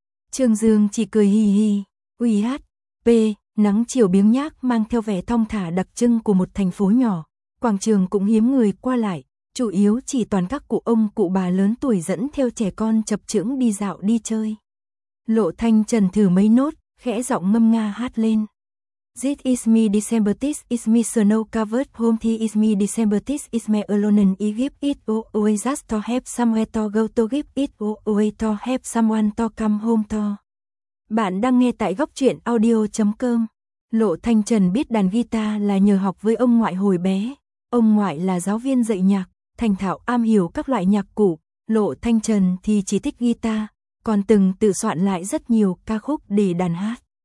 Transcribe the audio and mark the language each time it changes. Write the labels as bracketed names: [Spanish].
[Vietnamese] Trương Dương chỉ cười hì hì. UHP, nắng chiều biếng nhác mang theo vẻ thong thả đặc trưng của một thành phố nhỏ. Quảng trường cũng hiếm người qua lại, chủ yếu chỉ toàn các cụ ông cụ bà lớn tuổi dẫn theo trẻ con chập chững đi dạo đi chơi. Lộ Thanh Trần thử mấy nốt, khẽ giọng ngâm nga hát lên. [English] This is me December, this is me snow covered home, this is me December, this is me alone and I give it away just to have somewhere to go, to give it away to have someone to come home to. [Vietnamese] Bạn đang nghe tại góc truyện audio.com. Lộ Thanh Trần biết đàn guitar là nhờ học với ông ngoại hồi bé. Ông ngoại là giáo viên dạy nhạc, thành thạo am hiểu các loại nhạc cụ. Lộ Thanh Trần thì chỉ thích guitar, còn từng tự soạn lại rất nhiều ca khúc để đàn hát.